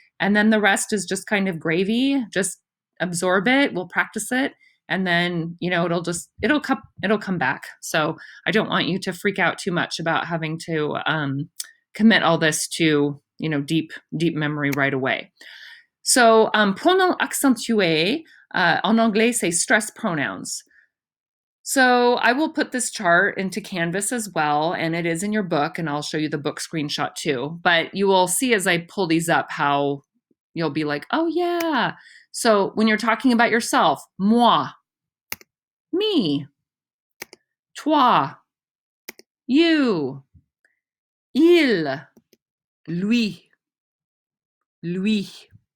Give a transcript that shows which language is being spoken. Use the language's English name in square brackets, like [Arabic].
[English] And then the rest is just kind of gravy. Just absorb it. We'll practice it. And then, it'll come back. So I don't want you to freak out too much about having to commit all this to deep memory right away. [French] So pronoms accentués, en anglais, c'est [English] stress pronouns. So I will put this chart into Canvas as well, and it is in your book, and I'll show you the book screenshot too. But you will see as I pull these up how you'll be like, oh yeah. So when you're talking about yourself, [French] moi, [English] me, [French] toi, [English] you, [French] il, lui, lui.